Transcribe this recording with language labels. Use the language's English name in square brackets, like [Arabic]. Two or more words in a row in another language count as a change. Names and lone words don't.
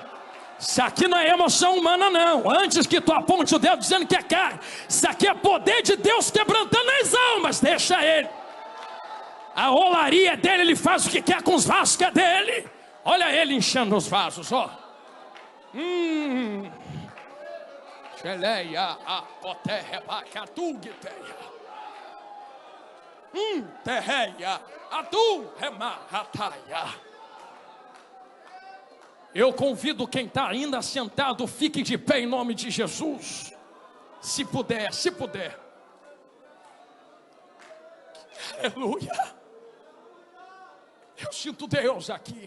[Portuguese] Isso aqui não é emoção humana não. Antes que tu aponte o dedo dizendo que é carne, isso aqui é poder de Deus quebrantando as almas. Deixa ele. A olaria dele, ele faz o que quer com os vasos que é dele. Olha ele enchendo os vasos, ó. Geleia, a coterra, bacatugiteia. Terreia, atu, remarrataia. Eu convido quem está ainda sentado, fique de pé em nome de Jesus. Se puder, se puder. Aleluia. Eu sinto Deus aqui.